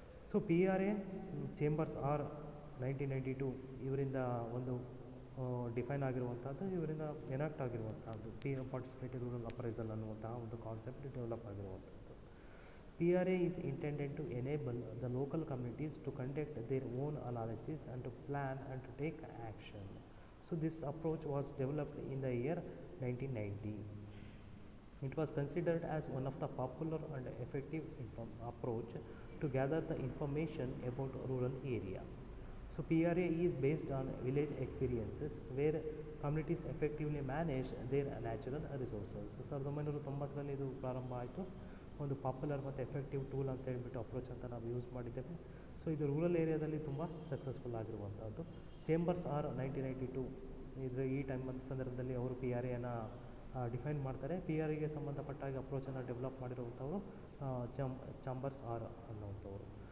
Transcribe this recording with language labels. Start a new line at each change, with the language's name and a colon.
Kannada: So PRA chambers R 1992 ಇವರಿಂದ ಒಂದು define ಆಗಿರುವಂಥದ್ದು, ಇವರಿಂದ ಎನಾಕ್ಟ್ ಆಗಿರುವಂಥದ್ದು ಪಾರ್ಟಿಸಿಪೇಟರಿ ರೂರಲ್ ಅಪ್ರೈಸಲ್ ಅನ್ನುವಂತಹ ಒಂದು ಕಾನ್ಸೆಪ್ಟ್ ಡೆವಲಪ್ ಆಗಿರುವಂಥದ್ದು.
English: PRA is intended to enable the local communities to conduct their own analysis and to plan and to take action. So this approach was developed in the year 1990. It was considered as one of the popular and effective approach to gather the information about rural area. So PRA is based on village experiences where communities effectively manage their natural resources.
Kannada: 1990ರಲ್ಲಿ ಇದು ಪ್ರಾರಂಭ ಆಯಿತು. ಒಂದು popular ಮತ್ತು effective tool ಅಂತ ಹೇಳ್ಬಿಟ್ಟು approach ಅಂತ ನಾವು use ಮಾಡಿದ್ದೇವೆ. ಸೊ ಇದು ರೂರಲ್ ಏರಿಯಾದಲ್ಲಿ ತುಂಬ ಸಕ್ಸಸ್ಫುಲ್ ಆಗಿರುವಂಥದ್ದು. ಚೇಂಬರ್ಸ್ ಆರ್ 1992 ಈ ಸಂದರ್ಭದಲ್ಲಿ ಅವರು PRAನ ಡಿಫೈನ್ ಮಾಡ್ತಾರೆ. PRAಗೆ ಸಂಬಂಧಪಟ್ಟಾಗ ಅಪ್ರೋಚನ್ನು ಡೆವಲಪ್ ಮಾಡಿರುವಂಥವರು ಚಾಂಬರ್ಸ್ ಆರ್ ಅನ್ನುವಂಥವ್ರು.